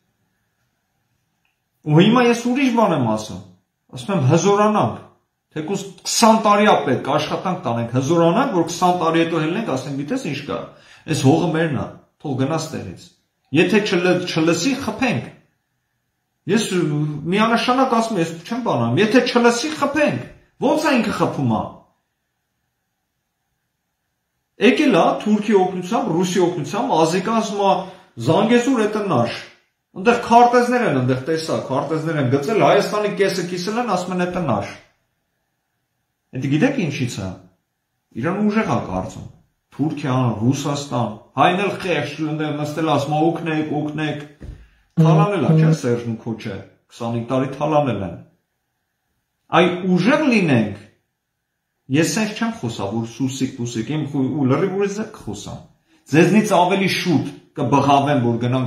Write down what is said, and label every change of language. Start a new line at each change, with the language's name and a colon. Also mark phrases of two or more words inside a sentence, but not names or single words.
Armenian: Ու հիմա ես ուրիշ բան եմ ասում։ Ասում եմ հզորանանք։ Թեկուզ 20 տարի է պետք աշխատանք տանենք, հզորանանք, որ 20 տարի հետո ելնենք, ասենք, գիտես ինչ կա։ Այս հողը մերն է, թող գնաս տեղից։ Եթե չլսի, խփենք։ Ես միանշանակ ասում եմ, ես չեմ բանանում, եթե չլսի, խփենք։ Ոնց է ինքը խփում է։ Եկել է Թուրքի օգնությամբ, Ռուսի օգնությամբ, Ազիկան ասում է Զանգեզուր
Russian: это наш։
Armenian: Այնտեղ քարտեզներ են, այնտեղ տեսա, քարտեզներ են գծել, Հայաստանի կեսը կիսել են, ասում են
Russian: это наш։
Armenian: Այդ գիտեք ինչից է։ Իրան ուժեղ է կարծում։ Թուրքիան, Ռուսաստան, հայն էլ խեղճ այնտեղ նստել ասում օգնեք։ Թալանել է, չէ՞ Սերժն քոչը, 25 տարի թալանել են։ Այ ուժեղ լինենք։ Ես sense չեմ խոսա, որ սուսիկ, իմ ու լրիվ ուրիշ ձեր կխոսամ։ Ձեզնից ավելի շուտ կբղավեմ, որ գնանք